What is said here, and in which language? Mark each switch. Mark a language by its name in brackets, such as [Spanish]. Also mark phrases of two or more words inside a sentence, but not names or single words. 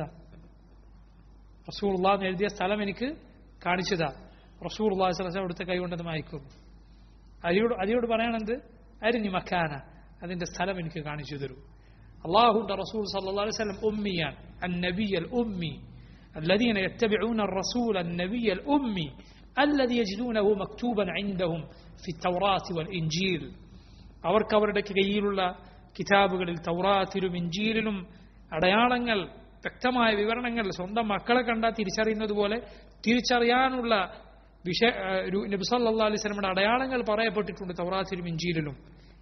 [Malayalam] റസൂലുള്ളാഹ് എഴുതിയ സ്ഥലം എനിക്ക് കാണിച്ചതാ. റസൂലുള്ളാഹി [Arabic] صلى الله عليه وسلم [Malayalam] അവിടുത്തെ കൈകൊണ്ടത് മയക്കുന്നു. അലിയോട് പറയണത്, [Arabic] أرني مكانه, [Malayalam] അതിന്റെ സ്ഥലം എനിക്ക് കാണിച്ചു തരൂ. അല്ലാഹുവിന്റെ റസൂൽ [Arabic] صلى الله عليه وسلم أميا، النبي الأمي, الذين يتبعون الرسول النبي الأمي الذي يجدونه مكتوبا عندهم في التوراة والإنجيل. [Malayalam] അവർക്ക് അവരുടെ കയ്യിലുള്ള കിതാബുകളിൽ തൗറാത്തിലും ഇഞ്ചീലിലും അടയാളങ്ങൾ, വ്യക്തമായ വിവരണങ്ങൾ സ്വന്തം മക്കളെ കണ്ടാൽ തിരിച്ചറിയുന്നത് പോലെ തിരിച്ചറിയാനുള്ള നബി [Arabic] صلى الله عليه [Malayalam] വസല്ലമയുടെ അടയാളങ്ങൾ പറയപ്പെട്ടിട്ടുണ്ട് തൗറാത്തിലും ഇഞ്ചീലിലും.